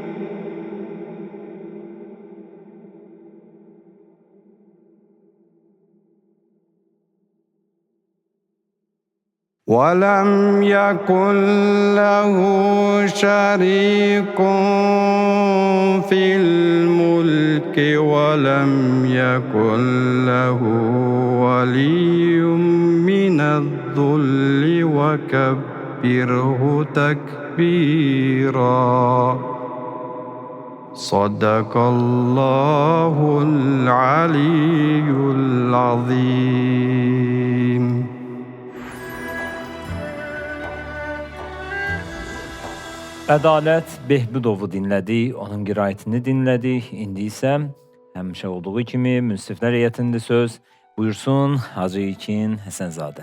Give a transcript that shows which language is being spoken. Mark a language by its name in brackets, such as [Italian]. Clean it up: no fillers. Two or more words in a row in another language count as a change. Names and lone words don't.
[Arabic] ولم يكن له شريك في الملك ولم يكن له ولي من الذل وكبره تكبيرا صدق الله العلي العظيم. [Azerbaijani] Ədalət Behbudovu dinlədik, onun qiraətini dinlədik. İndi isə həmişə olduğu kimi münsiflər heyətində söz buyursun Hacı İlkin Həsənzadə.